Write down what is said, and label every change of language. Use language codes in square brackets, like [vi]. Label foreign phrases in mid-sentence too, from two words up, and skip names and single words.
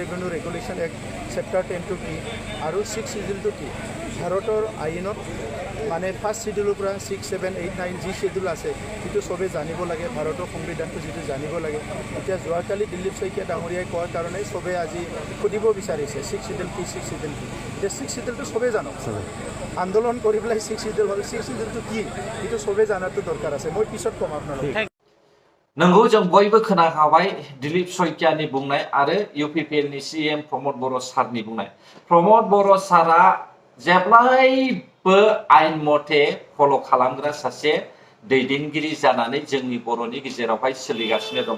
[en] revenue regulation act chapter [as] 10টো কি আৰু 6 শিডিউলটো কি ভাৰতৰ আইনত মানে [en] first scheduleৰ [as] পৰা 6, 7, 8, 9 যি শিডিউল আছে সেইটো সবেই জানিব লাগে ভাৰতৰ সংবিধানটো যিটো জানিব লাগে এতিয়া যোৱাকালি দিলীপ শইকীয়া ডাঙৰীয়াই কোৱাৰ কাৰণে সবেই আজি সুধিব বিচাৰিছে 6 শিডিউল কি 6 শিডিউল কি এতিয়া 6 শিডিউলটো সবেই জানক আন্দোলন কৰি পেলাই 6 শিডিউল হ'ল 6 শিডিউলটো কি এইটো সবেই জানাটো দৰকাৰ আছে মই পিছত ক'ম আপোনালোকক [brx] नंगौ जों बयबो खोनाखाबाय दिलीप सयकियानि बुंनाय आरो UPPL नि CM प्रमद बर' सारनि बुंनाय। प्रमद बर' सारा जेब्लायबो आयेन मथे फल' खालामग्रा सासे दैदेनगिरि जानानै जोंनि बर'नि गेजेरावहाय सोलिगासिनो दङ।